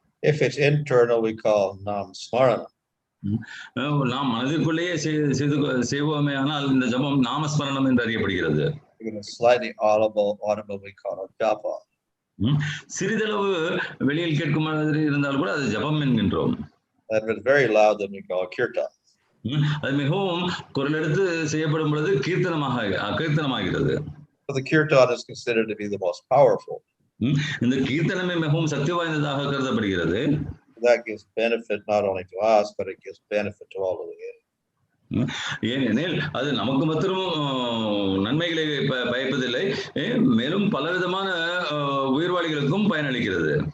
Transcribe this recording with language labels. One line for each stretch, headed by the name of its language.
English: If it's internal, we call nam smarana.
Tamil: நாம் மனதிற்குள்ளேயே செய்வோமே ஆனால் இந்த ஜபம் நாமஸ்மரணம் என்று அறியப்படுகிறது.
English: Slightly audible, we call it japa.
Tamil: சிறிதளவு வெளியில் கேட்கும் மாதிரி இருந்தால் கூட அது ஜபம் என்கின்றோம்.
English: That was very loud, then we call kirtan.
Tamil: அது மிகவும் குரல் எடுத்து செய்யப்படும் பொழுது கீர்த்தனமாகிறது.
English: So the kirtan is considered to be the most powerful.
Tamil: இந்த கீர்த்தனமே மிகவும் சக்தி வாய்ந்ததாக கருதப்படுகிறது.
English: That gives benefit not only to us, but it gives benefit to all of the others.
Tamil: ஏனெனில் அது நமக்கு மாத்திரம் நன்மைகளை பயப்பதில்லை, மேலும் பலவிதமான உயிர்வாளிகளுக்கும் பயனளிக்கிறது.